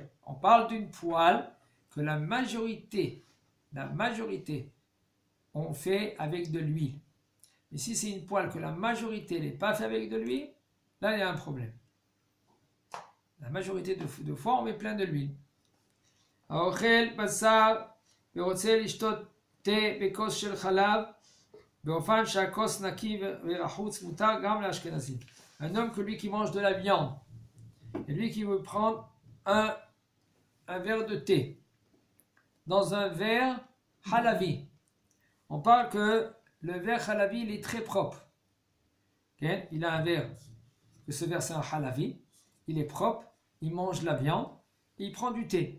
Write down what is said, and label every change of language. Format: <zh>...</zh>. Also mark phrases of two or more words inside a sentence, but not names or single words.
<fr>On parle d'une poêle que la majorité on fait avec de l'huile. Mais si c'est une poêle que la majorité n'est pas faite avec de l'huile, là il y a un problème. La majorité de fois on met plein de l'huile.</fr> <he>האוכל בשר ורוצה לשתות תה בכוס של חלב באופן שהכוס נקי ורחוץ מותר גם לאשכנזים.</he> <fr>Un homme que lui qui mange de la viande et lui qui veut prendre un verre de thé dans un verre halavi. On parle que le verre halavi il est très propre. Okay? Il a un verre, que ce verre c'est un halavi, il est propre, il mange de la viande, il prend du thé.</fr>